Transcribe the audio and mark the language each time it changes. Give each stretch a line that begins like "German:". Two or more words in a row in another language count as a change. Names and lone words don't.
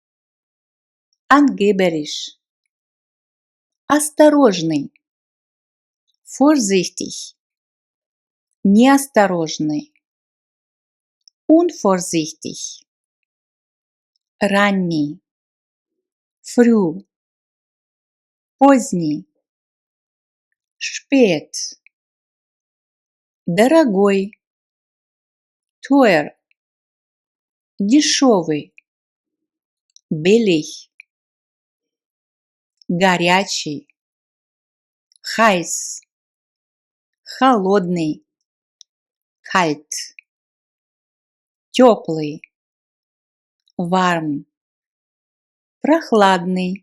German: Angeberisch. Осторожный. Vorsichtig. Неосторожный. Unvorsichtig. Ранний. Früh. Поздний. Spät. Дорогой. Teuer. Дешевый. Billig.
Russian: Горячий.
German: Heiß. Холодный. Kalt. Теплый. Warm. Прохладный.